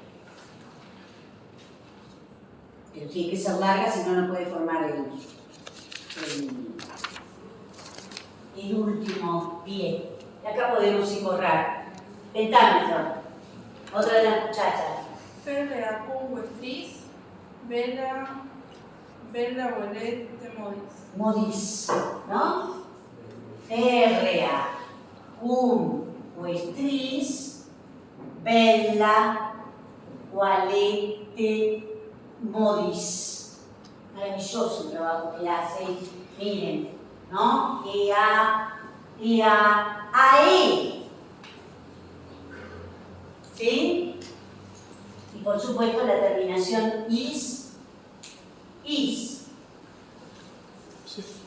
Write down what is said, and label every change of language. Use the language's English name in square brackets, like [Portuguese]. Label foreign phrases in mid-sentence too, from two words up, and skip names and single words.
[Spanish] Pero tiene que ser larga, si no, no puede formar el último pie. Y acá podemos borrar. Pentámetro. Otra de las muchachas. [Latin] Ferrea cum vestris, vela volete modis. [Spanish] Modis, ¿no? [Latin] Ferrea cum vestris, bella valete modis. [Spanish] Maravilloso el trabajo que hace. Miren, ¿no? AE. ¿Sí? Y por supuesto la terminación is. Sí.